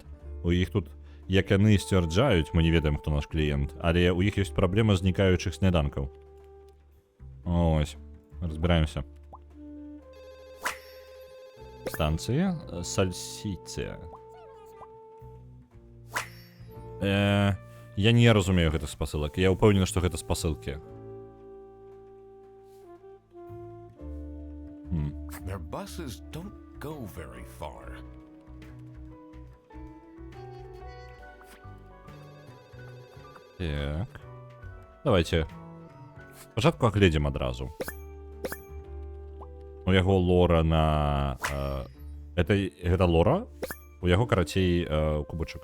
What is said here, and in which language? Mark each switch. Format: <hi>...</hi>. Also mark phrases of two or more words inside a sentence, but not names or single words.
<be>У іх тут, як яны сцвярджаюць, мы не ведаем, хто наш кліент, але у іх ёсць праблема знікаючых сняданкаў. Ось, разбіраемся. Станцыя Сальсіцыя. Я не разумею гэтых спасылак. Я ўпэўнены, што гэта спасылкі.</be> <en>Their buses don't go very far.</en> <be>Так. Давайте. Спачатку агледзім адразу. У яго лора на... Гэта лора? У яго, карацей, кубачак.</be>